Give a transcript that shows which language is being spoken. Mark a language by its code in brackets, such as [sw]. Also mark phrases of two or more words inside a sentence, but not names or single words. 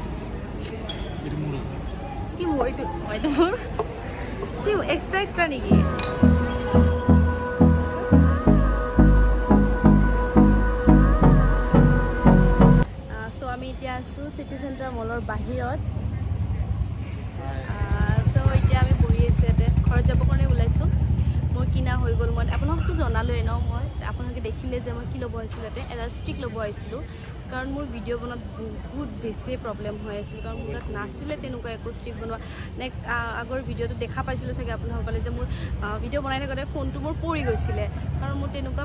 [as] কি মই তো মোৰ কি extra নেকি so আমি এতিয়া আছোঁ city center mallৰ বাহিৰত ঘৰত যাব কাৰণে ওলাইছোঁ মোৰ কিনা হৈ গ'ল মই আপোনাকতো জনালোৱে ন মই আপোনালোকে দেখিলে যে মই কি ল'ব আহিছিলোঁ এডাল ষ্টিক ল'ব আহিছিলোঁ কাৰণ মোৰ ভিডিঅ' বনোৱাত বহুত বেছি প্ৰব্লেম হৈ আছিল কাৰণ মোৰ তাত নাছিলে তেনেকুৱা একো ষ্টিক বনোৱা নেক্সট আগৰ ভিডিঅ'টো দেখা পাইছিলে চাগে আপোনাসকলে যে মোৰ ভিডিঅ' বনাই থাকোঁতে ফোনটো মোৰ পৰি গৈছিলে কাৰণ মোৰ তেনেকুৱা